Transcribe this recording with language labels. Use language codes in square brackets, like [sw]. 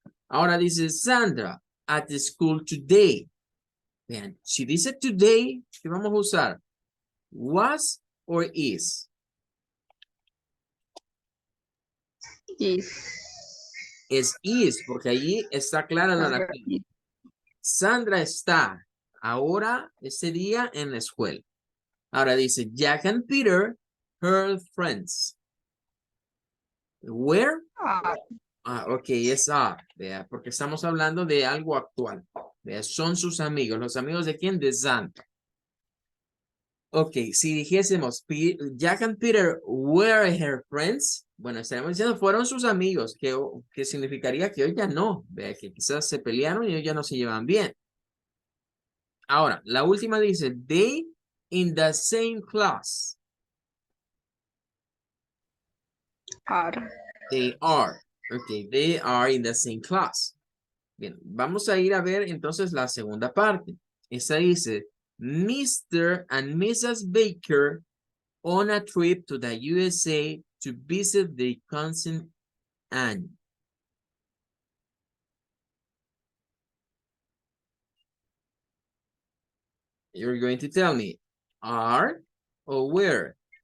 [es] Ahora dice Sandra, [en] at the school today. [es] Vean, si dice today, ¿qué vamos a usar? [en] Was or is? Is. [es] Es is, porque allí está clara la [en] Sandra [es] oración. [en] is. [es] Sandra está ahora, este día, en la escuela. Ahora dice, [en] Jack and Peter, her friends. Where? Are. [es] Ok, es are, vea, porque estamos hablando de algo actual. Vea, son sus amigos. ¿Los amigos de quién? De Sandra. Ok, si dijésemos, [en] Jack and Peter were her friends, [es] bueno, estaríamos diciendo fueron sus amigos, que significaría que hoy ya no, vea, que quizás se pelearon y hoy ya no se llevan bien. Ahora, la última dice, [en] they in the same class. Are. They are. Ok, they are in the same class. [es] Bien, vamos a ir a ver entonces la segunda parte. Esa dice, Mr. and Mrs. [en] Baker on a trip to the USA to visit their cousin Anne. You're going to tell me, are or where?